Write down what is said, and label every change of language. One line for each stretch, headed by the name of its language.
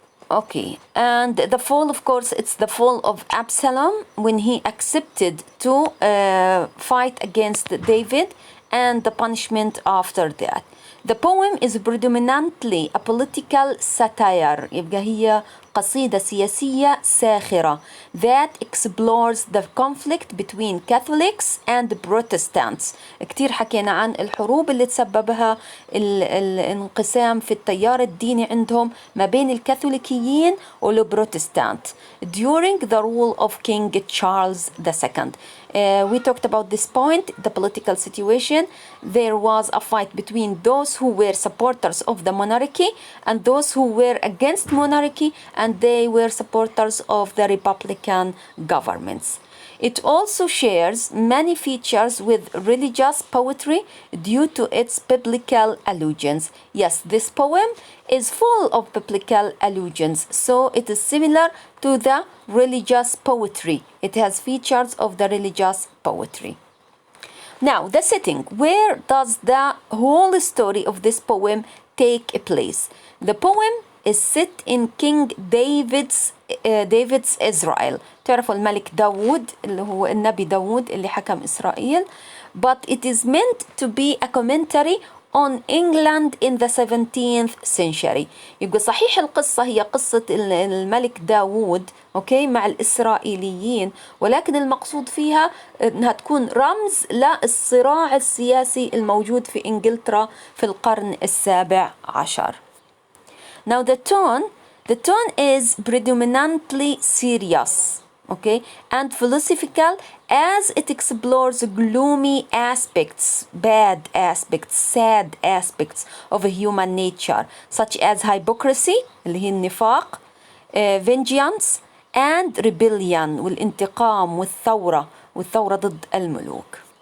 English: Okay, and the fall, of course, it's the fall of Absalom when he accepted to fight against David, and the punishment after that. The poem is predominantly a political satire.
Arabic: يبقى هي قصيدة سياسية ساخرة
English: that explores the conflict between Catholics and Protestants.
Arabic: كتير حكينا عن الحروب اللي تسببها الانقسام في التيار الديني عندهم ما بين الكاثوليكيين والبروتستانت
English: during the rule of King Charles II. We talked about this point, the political situation. There was a fight between those who were supporters of the monarchy and those who were against monarchy, and they were supporters of the Republican governments. It also shares many features with religious poetry due to its biblical allusions. Yes, this poem is full of biblical allusions, so it is similar to the religious poetry. It has features of the religious poetry. Now, the setting. Where does the whole story of this poem take place? The poem is set in King David's Israel.
Arabic: تعرفوا الملك داود اللي هو النبي داود اللي حكم إسرائيل.
English: But it is meant to be a commentary on England in the 17th century.
Arabic: يبقى صحيح القصة هي قصة الملك داود أوكي مع الإسرائيليين، ولكن المقصود فيها أنها تكون رمز للصراع السياسي الموجود في إنجلترا في القرن ال17.
English: Now the tone is predominantly serious, okay, and philosophical, as it explores gloomy aspects, bad aspects, sad aspects of human nature, such as hypocrisy,
Arabic: اللي هي النفاق,
English: vengeance, and rebellion,
Arabic: والانتقام والثورة ضد الملوك.